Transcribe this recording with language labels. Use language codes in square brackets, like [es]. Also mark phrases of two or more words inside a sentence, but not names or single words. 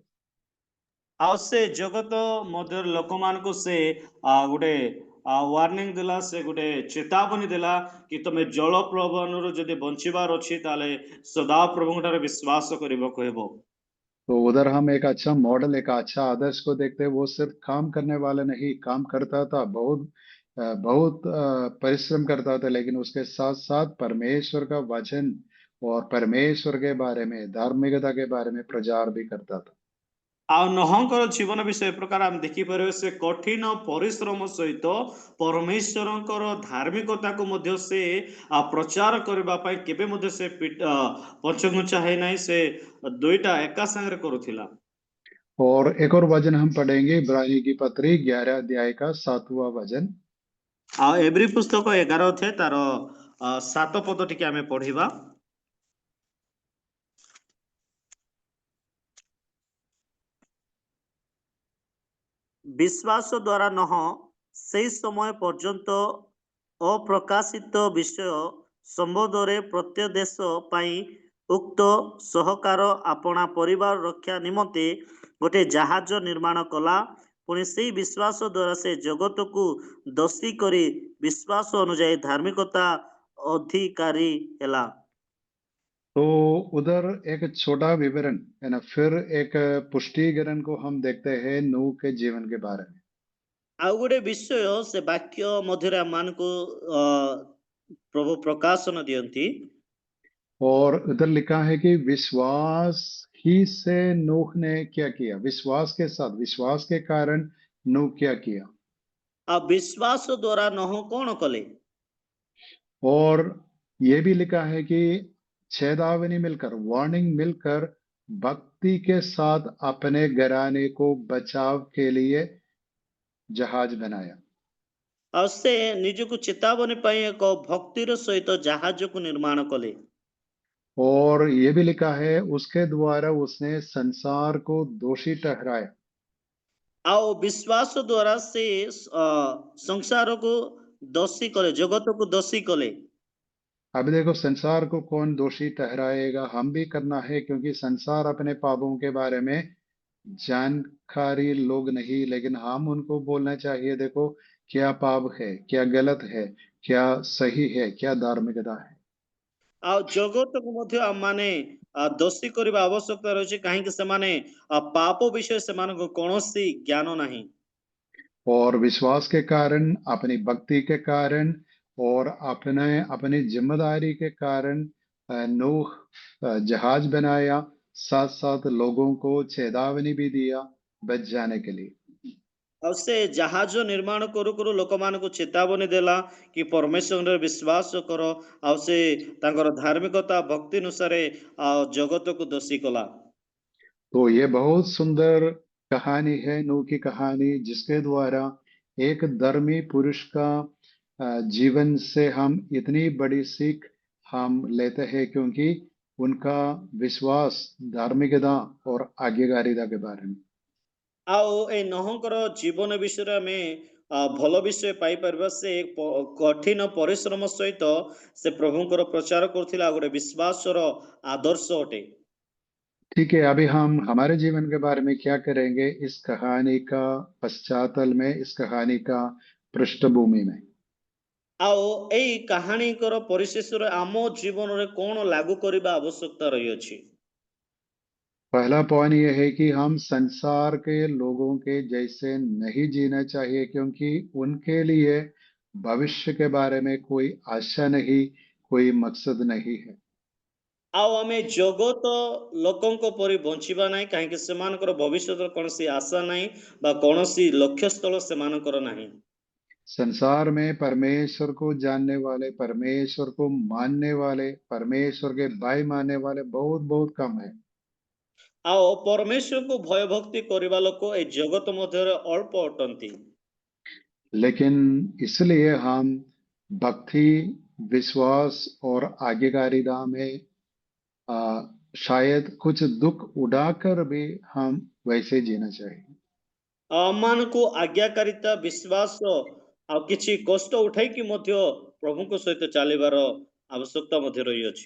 [or] ଆଉ ସେ ଜଗତ ମଧ୍ୟରେ ଲୋକମାନଙ୍କୁ ସେ ଗୋଟେ ୱାର୍ଣ୍ଣିଂ ଦେଲା, ସେ ଗୋଟେ ଚେତାବନୀ ଦେଲା କି ତମେ ଜଳ ପ୍ରବଣରୁ ଯଦି ବଞ୍ଚିବାର ଅଛି ତାହେଲେ ସଦାପ୍ରଭୁଙ୍କ ଠାରେ ବିଶ୍ୱାସ କରିବାକୁ ହେବ। [hi] तो उधर हम एक अच्छा मॉडल, एक अच्छा आदर्श को देखते हैं। वो सिर्फ काम करने वाला नहीं, काम करता था, बहुत परिश्रम करता था, लेकिन उसके साथ साथ परमेश्वर का वचन और परमेश्वर के बारे में, धार्मिकता के बारे में प्रचार भी करता था। [or] ଆଉ ନହଙ୍କର ଜୀବନ ବିଷୟ ଏ ପ୍ରକାର ଆମେ ଦେଖିପାରିବା, ସେ କଠିନ ପରିଶ୍ରମ ସହିତ ପରମେଶ୍ୱରଙ୍କର ଧାର୍ମିକତାକୁ ମଧ୍ୟ ସେ ପ୍ରଚାର କରିବା ପାଇଁ କେବେ ମଧ୍ୟ ସେ ପଛଘୁଞ୍ଚା ହେଇନାହିଁ, ସେ ଦୁଇଟା ଏକା ସାଙ୍ଗରେ କରୁଥିଲା। [hi] और एक और वचन हम पढ़ेंगे, इब्रानी की पत्री 11 अध्याय का 7वां वचन। [or] ଆଉ ଏବ୍ରି ପୁସ୍ତକ 11 ଅଧ୍ୟାୟ ତାର 7 ପଦ ଟିକେ ଆମେ ପଢିବା। ବିଶ୍ୱାସ ଦ୍ୱାରା ନହ ସେହି ସମୟ ପର୍ଯ୍ୟନ୍ତ ଅପ୍ରକାଶିତ ବିଷୟ ସମ୍ବନ୍ଧରେ ପ୍ରତ୍ୟଦେଶ ପାଇଁ ଉକ୍ତ ସହକାର ଆପଣା ପରିବାର ରକ୍ଷା ନିମନ୍ତେ ଗୋଟେ ଜାହାଜ ନିର୍ମାଣ କଲା। ପୁଣି ସେହି ବିଶ୍ୱାସ ଦ୍ୱାରା ସେ ଜଗତକୁ ଦୋଷୀ କରି ବିଶ୍ୱାସ ଅନୁଯାୟୀ ଧାର୍ମିକତା ଅଧିକାରୀ ହେଲା। [hi] तो उधर एक छोटा विवरण है ना, फिर एक पुष्टिकरण को हम देखते हैं नूह के जीवन के बारे में। [or] ଆଉ ଗୋଟେ ବିଷୟ ସେ ବାକ୍ୟ ମଧ୍ୟରେ ଆମମାନଙ୍କୁ ପ୍ରଭୁ ପ୍ରକାଶନ ଦିଅନ୍ତି। [hi] और उधर लिखा है कि विश्वास ही से नूह ने क्या किया, विश्वास के साथ, विश्वास के कारण नूह क्या किया। [or] ଆଉ ବିଶ୍ୱାସ ଦ୍ୱାରା ନହ କଣ କଲେ? [hi] और ये भी लिखा है कि चेतावनी मिलकर, वार्निंग मिलकर, भक्ति के साथ अपने घराने को बचाव के लिए जहाज बनाया। [or] ଆଉ ସେ ନିଜକୁ ଚେତାବନୀ ପାଇଁ ଏକ ଭକ୍ତିର ସହିତ ଜାହାଜକୁ ନିର୍ମାଣ କଲେ। [hi] और ये भी लिखा है उसके द्वारा उसने संसार को दोषी ठहराया। [or] ଆଉ ବିଶ୍ୱାସ ଦ୍ୱାରା ସେ ସଂସାରକୁ ଦୋଷୀ କଲେ, ଜଗତକୁ ଦୋଷୀ କଲେ। [hi] अब देखो, संसार को कौन दोषी ठहराएगा, हम भी करना है, क्योंकि संसार अपने पापों के बारे में जानकारी लोग नहीं, लेकिन हम उनको बोलना चाहिए, देखो क्या पाप है, क्या गलत है, क्या सही है, क्या धार्मिकता है। [or] ଆଉ ଜଗତକୁ ମଧ୍ୟ ଆମମାନେ ଦୋଷୀ କରିବା ଆବଶ୍ୟକତା ରହିଛି, କାହିଁକି ସେମାନେ ପାପ ବିଷୟରେ ସେମାନଙ୍କୁ କୌଣସି ଜ୍ଞାନ ନାହିଁ। [hi] और विश्वास के कारण, अपनी भक्ति के कारण, और अपने अपनी जिम्मेदारी के कारण नूह जहाज बनाया, साथ साथ लोगों को चेतावनी भी दिया बच जाने के लिए। [or] ଆଉ ସେ ଜାହାଜ ନିର୍ମାଣ କରୁ କରୁ ଲୋକମାନଙ୍କୁ ଚେତାବନୀ ଦେଲା କି ପରମେଶ୍ୱରରେ ବିଶ୍ୱାସ କର। ଆଉ ସେ ତାଙ୍କର ଧାର୍ମିକତା ଭକ୍ତି ଅନୁସାରେ ଜଗତକୁ ଦୋଷୀ କଲା। [hi] तो ये बहुत सुंदर कहानी है, नूह की कहानी, जिसके द्वारा एक धर्मी पुरुष का जीवन से हम इतनी बड़ी सीख हम लेते हैं, क्योंकि उनका विश्वास धार्मिकता और आज्ञाकारिता के बारे में। [or] ଆଉ ଏଇ ନହଙ୍କର ଜୀବନ ବିଷୟରେ ଆମେ ଭଲ ବିଷୟ ପାଇପାରିବା। ସେ କଠିନ ପରିଶ୍ରମ ସହିତ ସେ ପ୍ରଭୁଙ୍କର ପ୍ରଚାର କରୁଥିଲା, ଆଉ ଗୋଟେ ବିଶ୍ୱାସର ଆଦର୍ଶ ଅଟେ। [hi] ठीक है, अभी हम हमारे जीवन के बारे में क्या करेंगे इस कहानी का पश्चातल में, इस कहानी का पृष्ठभूमि में। [or] ଆଉ ଏଇ କାହାଣୀଙ୍କର ପରିଶେଷରେ ଆମ ଜୀବନରେ କଣ ଲାଗୁ କରିବା ଆବଶ୍ୟକତା ରହିଅଛି। [hi] पहला पॉइंट ये है कि हम संसार के लोगों के जैसे नहीं जीना चाहिए, क्योंकि उनके लिए भविष्य के बारे में कोई आशा नहीं, कोई मकसद नहीं है। [or] ଆଉ ଆମେ ଜଗତ ଲୋକଙ୍କ ପରି ବଞ୍ଚିବା ନାହିଁ, କାହିଁକି ସେମାନଙ୍କର ଭବିଷ୍ୟତର କୌଣସି ଆଶା ନାହିଁ ବା କୌଣସି ଲକ୍ଷ୍ୟସ୍ଥଳ ସେମାନଙ୍କର ନାହିଁ। [hi] संसार में परमेश्वर को जानने वाले, परमेश्वर को मानने वाले, परमेश्वर के भाई मानने वाले बहुत बहुत कम है। [or] ଆଉ ପରମେଶ୍ୱରଙ୍କୁ ଭୟ ଭକ୍ତି କରିବା ଲୋକ ଏଇ ଜଗତ ମଧ୍ୟରେ ଅଳ୍ପ ଅଟନ୍ତି। [hi] लेकिन इसलिए हम भक्ति, विश्वास और आज्ञाकारिता में शायद कुछ दुख उठाकर भी हम वैसे जीना चाहिए। [or] ଆମମାନଙ୍କୁ ଆଜ୍ଞାକାରିତା ବିଶ୍ୱାସ ଆଉ କିଛି କଷ୍ଟ ଉଠାଇକି ମଧ୍ୟ ପ୍ରଭୁଙ୍କ ସହିତ ଚାଲିବାର ଆବଶ୍ୟକତା ମଧ୍ୟ ରହିଅଛି।